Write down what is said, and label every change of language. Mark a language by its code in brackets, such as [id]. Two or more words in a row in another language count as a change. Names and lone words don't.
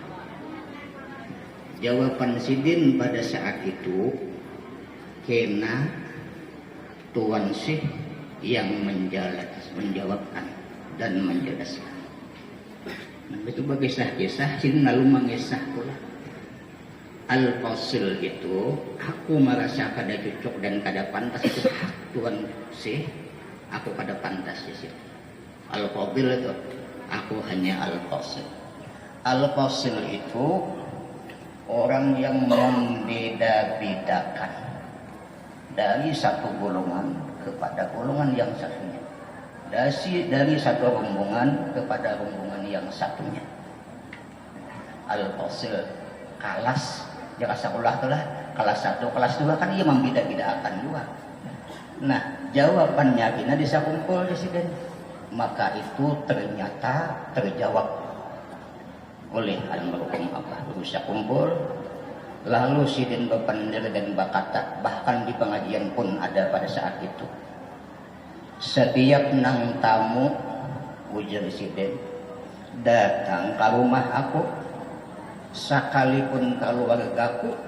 [bjn] Jawaban Sidin pada saat itu, kena Tuan Syekh yang menjawabkan dan menjelaskan. Itu bagi kisah Sidin lalu mengisah pula. Al-Fasil itu, aku merasa kada cocok dan kada pantas, itu hak Tuan Syekh, aku kada pantas di situ. Al-Fadil itu, aku hanya Al-Fasil. Al-Fasil itu orang yang membeda-bedakan dari satu golongan kepada golongan yang satunya, dari satu rombongan kepada rombongan yang satunya. Al-Fasil kelas, jangan sekolah itulah kelas 1, kelas 2 kan ia membeda-bedakan juga. Nah, jawabannya kena disakumpul di sini. Maka itu ternyata terjawab oleh almarhum Abah Guru Sakumpul. Lalu Sidin berpendil dan berkata, bahkan di pengajian pun ada pada saat itu. setiap nang tamu ujar Siden datang ke rumah aku, sekalipun keluargaku,